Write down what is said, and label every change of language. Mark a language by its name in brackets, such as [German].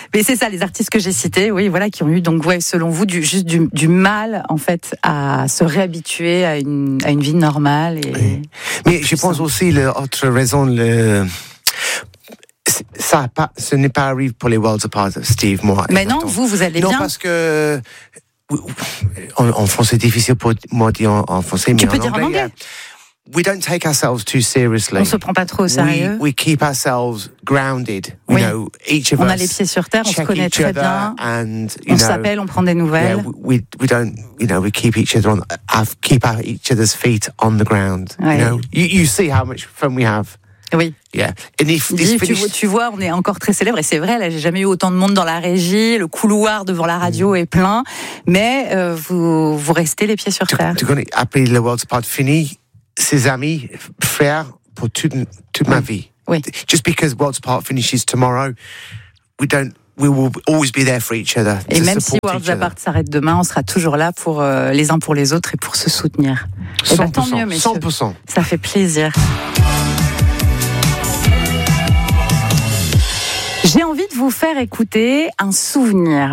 [French] Mais c'est ça, les artistes que j'ai cités, oui, voilà, qui ont eu, donc, ouais, selon vous, du mal, en fait, à se réhabituer à une vie normale. Et Mais je pense aussi, l'autre raison, ce n'est pas arrivé pour les Worlds Apart, Steve, moi. Mais non, pardon. Vous allez bien. Non, parce que. En français, difficile pour moi de dire en français. Tu peux dire en anglais. [English] We don't take ourselves too seriously. [French] On se prend pas trop au sérieux. [English] We keep ourselves grounded. [French] Oui. [English] You know, each of [French] on [English] us [French] a les pieds sur terre, on se connaît très bien. [English] And, [French] on s'appelle, on prend des nouvelles. [English] Yeah, we don't, you know, we keep each other on, keep each other's feet on the ground. [French] Ouais. [English] You know, you see how much fun we have. [French] Oui. [English] Yeah. And if this Dave, finished... [French] tu vois, on est encore très célèbre et c'est vrai. Là, j'ai jamais eu autant de monde dans la régie. Le couloir devant la radio est plein, mais vous restez les pieds sur terre. Tu connais après le World's Part fini. Ses amis, frères, pour toute oui. ma vie. Oui. [English] Just because World's Apart finishes tomorrow, we will always be there for each other. [French] Et même si World's Apart s'arrête demain, on sera toujours là pour les uns pour les autres et pour se soutenir. 100%. Et bah, tant mieux, messieurs. 100%. Ça fait plaisir. J'ai envie de vous faire écouter un souvenir.